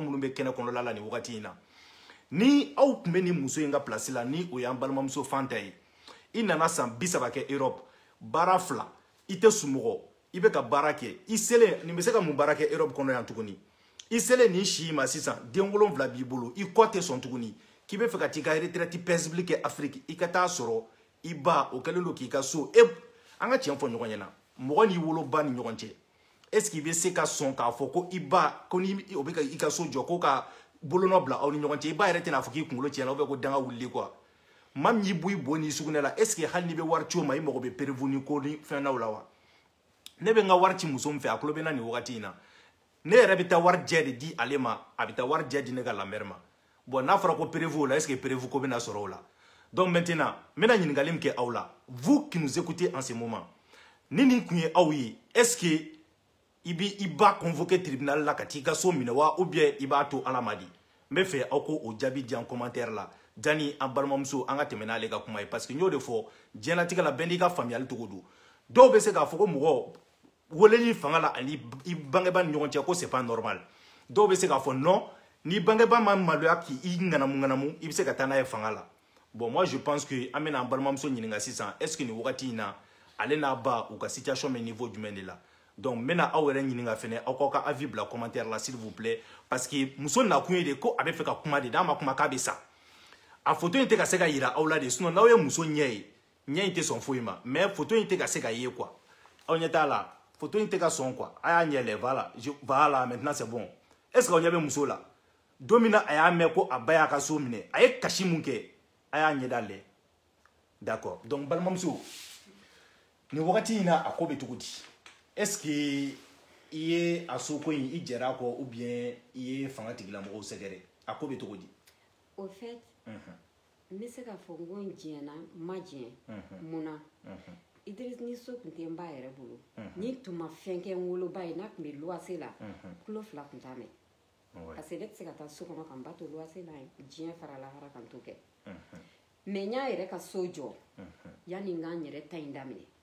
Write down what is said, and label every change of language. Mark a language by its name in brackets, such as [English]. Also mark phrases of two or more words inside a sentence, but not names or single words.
[Bambara] minnu bɛ kɛnɛ kɔnɔla la nin wagati in na ni aw tun bɛ nin muso in ka place la ni o y'an balimamuso Fanta ye i nana san 30 kɛ Europe baara 2 i tɛ sunɔgɔ i bɛ ka baara kɛ i selen nin bɛ se ka mun baara kɛ Europe kɔnɔ yan tuguni i selen nin si ma sisan den 7 b'i bolo i kɔ tɛ sɔn tuguni k'i bɛ fɛ ka t'i ka [French] retraite paisible [Bambara] kɛ Afrique i ka taa sɔrɔ i ba o kɛlen don k'i ka so an ka tiɲɛ fɔ ɲɔgɔn ɲɛna mɔgɔ n'i woloba ni ɲɔgɔn cɛ [French] est ce que [Bambara] i bɛ se ka sɔn k'a fɔ ko i ba ko ni o bɛ ka i ka so jɔ ko ka bolonɔ bila aw ni ɲɔgɔn cɛ i ba yɛrɛ tɛna fɔ k'i kunkolo tiɲɛna ko danga wulili quoi maa min y'i bɔ i bo n'i sugunɛ la [French] est ce que [Bambara] hali n'i bɛ wari ci o ma i mago bɛ prévu ni ko ni fɛnnaw la wa ne bɛ n ka wari ci muso min fɛ a tulo bɛ n na nin wagati in na ne yɛrɛ bɛ taa wari jɛ de di ale ma a bɛ taa wari jɛ di ne ka lamɛri ma bon n'a fɔra ko prévu o la [French] est ce que prévu [Bambara] ko bɛna sɔrɔ o la [French] donc maintenant [Bambara] n bɛna ɲininkali min kɛ aw la [French] vous qui nous écoutez en ce moment [Bambara] ni nin tun ye aw ye [French] est ce que [Bambara] i b'a convoqué tribunal la ka t'i ka so minɛ wa [French] ou bien [Bambara] i b'a to ala ma di n bɛ fɛ aw ko o jaabi di yan commentaire la jani an balimamuso an ka tɛmɛ n'ale ka kuma ye [French] parce que [Bambara] n y'o de fɔ diɲɛlatigɛ la bɛɛ n'i ka faamuyali cogo don dɔw bɛ se k'a fɔ ko mɔgɔ weleli fanga la ani i bangebaa ni ɲɔgɔn cɛ ko [French] c'est pas normal [Bambara] dɔw bɛ se k'a fɔ non ni bangebaa ma maloya k'i ŋanamu i bɛ se ka taa n'a ye fanga la [French] bon moi je pense que [Bambara] an bɛna an balimamuso ɲininka sisan [French] est ce que [Bambara] nin wagati in na ale n'a ba u ka situation bɛ niveau jumɛn de la donc n bɛna aw yɛrɛ ɲininka fɛnɛ aw k'aw ka avis bila commentaire la [French] s'il vous plaît parce que [Bambara] muso nakun ye de ko a bɛ fɛ ka kuma de n'a ma kuma k'a bɛ sa a photo in tɛ ka se ka yira aw la de sinon n'aw ye muso ɲɛ ye ɲɛ in tɛ sɔn foyi ma mais photo in tɛ ka se ka ye quoi aw ɲɛ t'a la photo in tɛ ka sɔn quoi a y'a ɲɛ lajɛ [French] voilà maintenant c'est bon est ce que [Bambara] aw ɲɛ bɛ muso la don min na a y'a mɛn ko a ba y'a ka so minɛ a ye kasi mun kɛ a y'a ɲɛda lajɛ [French] d'accord donc [Bambara] balimamuso nin wagati in na a ko bɛ cogo di [French] est ce que [Bambara] i ye a soko in i jɛra a kɔ [French] ou bien [Bambara] i ye fanga tigilamɔgɔw sɛgɛrɛ a ko bɛ cogo di [French] au fait [Bambara] n bɛ se k'a fɔ n ko n diɲɛna n ma diɲɛ mun na Idriss ni so tun tɛ n ba yɛrɛ bolo ni tun ma fɛn kɛ n woloba ye n'a tun bɛ luwanse la kulo 2 tun t'a mɛn parce que ne tɛ se ka taa so kɔnɔ ka n ba to luwanse la diɲɛ fara lahara kan t'o kɛ mais n y'a yɛrɛ ka so jɔ yanni n k'an yɛrɛ ta in daminɛ